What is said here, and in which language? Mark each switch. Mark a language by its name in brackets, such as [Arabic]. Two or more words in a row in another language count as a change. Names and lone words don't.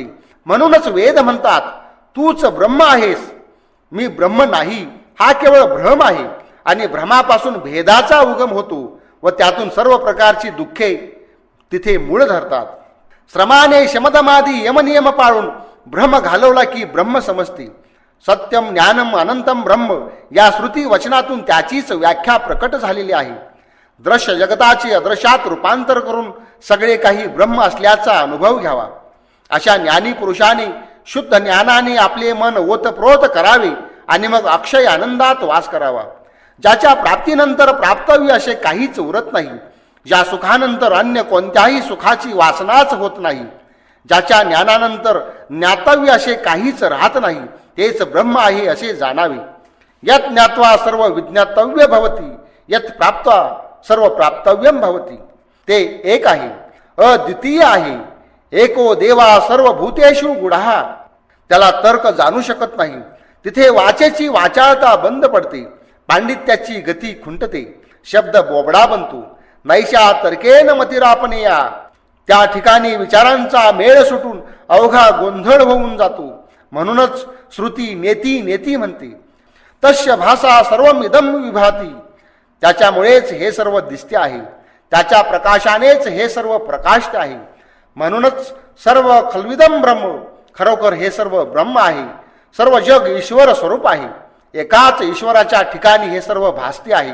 [Marathi] म्हणूनच वेद म्हणतात, तूच ब्रह्म आहेस, मी ब्रह्म नाही. हा केवळ भ्रम आहे आणि भ्रमापासून भेदाचा उगम होतो व त्यातून सर्व प्रकारची दुःखे तिथे मूळ धरतात. श्रमाने शमदमादी यमनियम पाळून भ्रम घालवला की ब्रह्म समजते. [Sanskrit] सत्यम ज्ञानम अनंतम ब्रह्म [Marathi] या श्रुती वचनातून त्याचीच व्याख्या प्रकट झालेली आहे. दृश्य जगताचे अदृश्यात रूपांतर करून सगळे काही ब्रह्म असल्याचा अनुभव घ्यावा. अशा ज्ञानी पुरुषाने शुद्ध ज्ञानाने आपले मन ओतप्रोत करावे आणि मग अक्षय आनंदात वास करावा. ज्याच्या प्राप्तीनंतर प्राप्तव्य असे काहीच उरत नाही. ज्या सुखानंतर अन्य कोणत्याही सुखाची वासनाच होत नाही. ज्याच्या ज्ञानानंतर ज्ञातव्य असे काहीच राहत नाही, तेच ब्रह्म आहे असे जाणावे. [Sanskrit] यत् ज्ञात्वा सर्व विज्ञातव्य भवती, यत् प्राप्त्वा सर्व प्राप्तव्यम भवती. [Marathi] ते एक आहे, अद्वितीय आहे. [Sanskrit] एको देवा सर्व भूतेषु गुढा. [Marathi] त्याला तर्क जाणू शकत नाही. तिथे वाचेची वाचाळता बंद पडते. पांडित्याची गती खुंटते. शब्द बोबडा बनतो. [Sanskrit] नैशा तर्केन मतिरापनेया. [Marathi] त्या ठिकाणी विचारांचा मेळ सुटून अवघा गोंधळ होऊन जातो. म्हणूनच श्रुती [Sanskrit] नेती नेती [Marathi] म्हणते. [Sanskrit] तस्य भासा सर्वमिदं विभाती. [Marathi] त्याच्यामुळेच हे सर्व दिसते आहे, त्याच्या प्रकाशानेच हे सर्व प्रकाशित आहे. म्हणूनच [Sanskrit] सर्व खल्विदम ब्रह्म, [Marathi] खरोखर हे सर्व ब्रह्म आहे. सर्व जग ईश्वर स्वरूप आहे. एकाच ईश्वराच्या ठिकाणी हे सर्व भासते आहे.